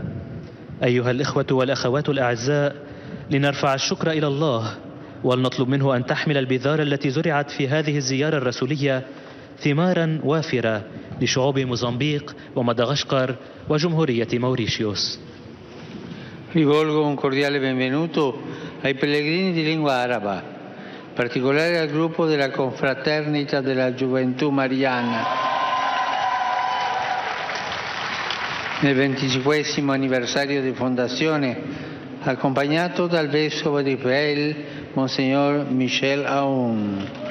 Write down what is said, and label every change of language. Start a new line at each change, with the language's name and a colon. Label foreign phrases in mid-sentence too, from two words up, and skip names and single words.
Arabic: أيها الإخوة والأخوات الأعزاء، لنرفع الشكر إلى الله ولنطلب منه أن تحمل البذار التي زرعت في هذه الزيارة الرسولية ثمارا وافرة لشعوب موزمبيق ومدغشقر وجمهورية موريشيوس.
Italian: Rivolgo un cordiale benvenuto ai pellegrini di lingua araba, in particolare al gruppo della Confraternita della Gioventù Mariana. Nel 25° anniversario di fondazione, accompagnato dal vescovo di Israele, Monsignor Michel Aoun.